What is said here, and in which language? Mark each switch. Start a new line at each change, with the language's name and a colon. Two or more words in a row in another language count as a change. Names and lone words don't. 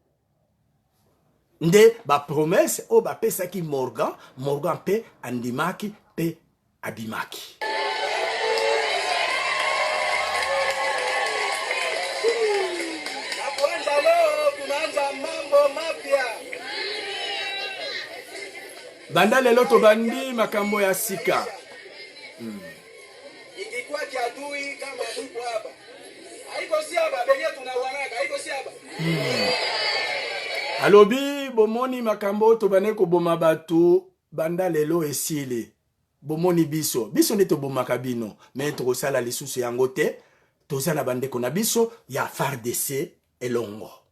Lingala: Nde ba promesse o ba pesa ki Morgan pe andimaki pe abimaki. Banda lelo to bandi makambo ya sika.
Swahili: Ikikuwa kiadui kama huko hapa. Haiko si hapa benye tunawanaka, haiko si hapa.
Lingala: Alobi bomoni makambo to bane ko boma batu banda lelo esili. Bomoni biso. Biso ne to bomaka bino, mais to sala lisusu yango te. To sala bande ko na biso ya FARDC elongo.